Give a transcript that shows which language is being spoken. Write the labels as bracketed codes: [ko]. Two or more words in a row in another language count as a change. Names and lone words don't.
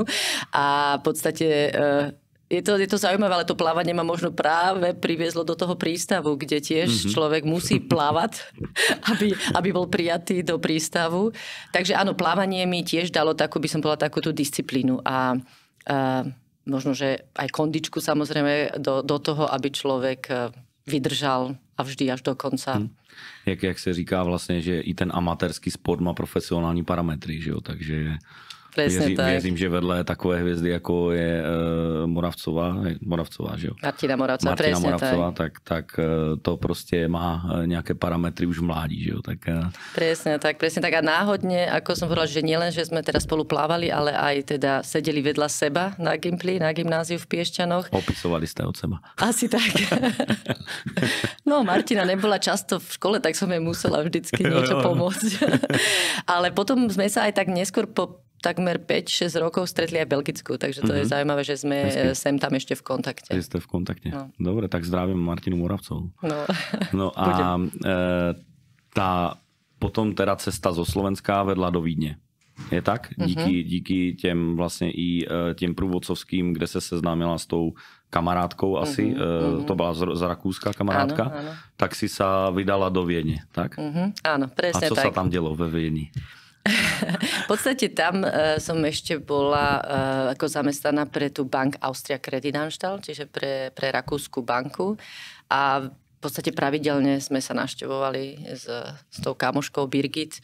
[sk] A v podstate je to zaujímavé, ale to plávanie ma možno práve priviezlo do toho prístavu, kde tiež človek musí plávať, aby bol prijatý do prístavu. Takže áno, plávanie mi tiež dalo takú, by som povedala, takú tú disciplínu a možno, že aj kondičku samozrejme do toho, aby človek vydržal a vždy až do konca. [cs] Jak se říká vlastně, že i ten amatérský sport má profesionální parametry, že jo, takže věřím, že vedle takové hvězdy, jako je Moravcová, že jo? Martina Moravcová, tak to prostě má nějaké parametry už v mládí, že jo? Tak, [sk] presne tak. A náhodne, ako som povedala, že nielen, že sme teda spolu plávali, ale aj teda sedeli vedľa seba na Gimply, na gymnáziu v Piešťanoch. Opisovali ste od seba. Asi tak. No, Martina nebola často v škole, tak som jej musela vždycky niečo pomôcť. Ale potom sme sa aj tak neskôr po takmer 5-6 rokov stretli aj v Belgicku, takže to je zaujímavé, že sme sem tam ešte v kontakte. Ste v kontakte. No. Dobre, tak zdravím Martinu Moravcovú. [cs] No a potom teda cesta zo Slovenska vedla do Vídně. Je tak? Díky těm vlastně i těm průvodcovským, kde se seznámila s tou kamarádkou asi, to byla z Rakúska kamarádka, áno. [sk] Tak si sa vydala do Viedne, tak? Áno, presne tak. A co sa tam dielo ve Viedni? V podstate tam som ešte bola ako zamestnaná pre tú Bank Austria Kreditanstalt, čiže pre rakúsku banku. A v podstate pravidelne sme sa navštevovali s tou kamoškou Birgit.